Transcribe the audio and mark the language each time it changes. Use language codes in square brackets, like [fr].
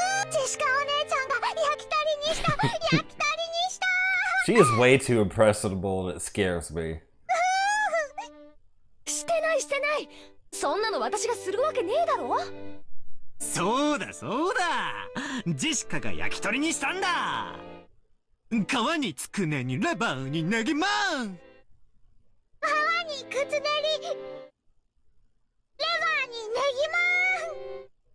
[ja] ジェシカお姉ちゃんが焼き鳥にした焼き鳥にした。 [en] She is way too impressionable and it scares me. [ja] してないしてない。そんなの私がするわけねえだろ。そうだそうだ。ジェシカが焼き鳥にしたんだ。皮につくねにレバーにネギマン。皮にくつねり、レバーにネギマン。